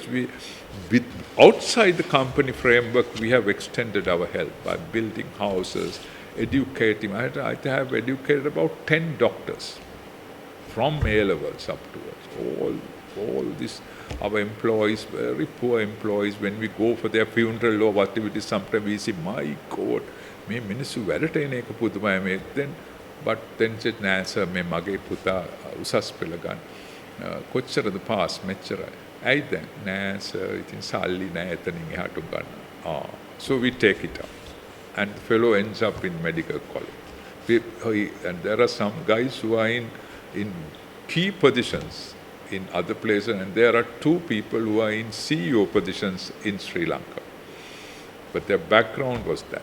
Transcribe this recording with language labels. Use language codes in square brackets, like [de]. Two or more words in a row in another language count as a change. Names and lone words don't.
[en] Outside the company framework, we have extended our help by building houses, educating. I have educated about 10 doctors from A-levels up towards. All this, our employees, very poor employees, when we go for their funeral or activities, sometimes we say, my God, [si] මේ මිනිස්සු වැඩට එන එක පුදුමයි මේ. [en] Then said, [si] නෑ සර් මේ මගේ පුතා උසස් පෙළ ගන්න. කොච්චරද පාස් මෙච්චරයි. ඇයි දැන්? නෑ සර් ඉතින් සල්ලි නෑ එතනින් එහාට ගන්න. [en] So we take it up. And the fellow ends up in medical college. And there are some guys who are in key positions in other places, and there are 2 people who are in CEO positions in Sri Lanka. But their background was that.